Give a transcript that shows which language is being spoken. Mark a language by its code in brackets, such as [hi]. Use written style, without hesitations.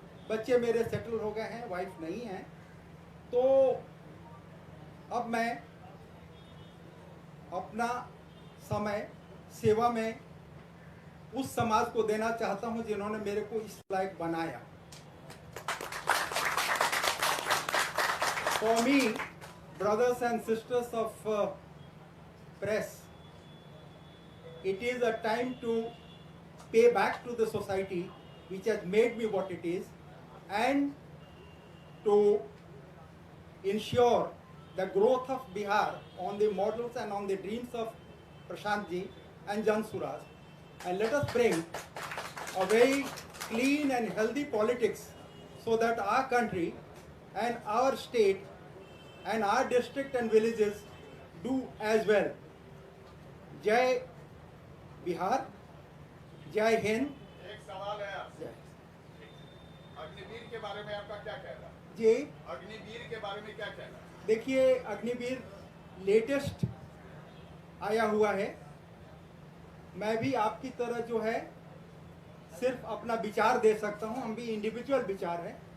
[hi] बच्चे मेरे सेटल हो गए हैं, वाइफ नहीं है, तो अब मैं अपना समय सेवा में उस समाज को देना चाहता हूं जिन्होंने मेरे को इस लायक बनाया। [en] For me, brothers and sisters of press, it is a time to pay back to the society which has made me what it is, and to ensure the growth of Bihar on the models and on the dreams of Prashant Ji and Jan Suraj. And let us bring a very clean and healthy politics so that our country and our state and our district and villages do as well. [hi] Jai Bihar, Jai Hind. एक सवाल है आपसे, अग्निवीर के बारे में आपका क्या कहना है? जी, अग्निवीर के बारे में क्या कहना है? देखिए अग्निवीर लेटेस्ट आया हुआ है। मैं भी आपकी तरह जो है सिर्फ अपना विचार दे सकता हूं, हम भी इंडिविजुअल विचार है।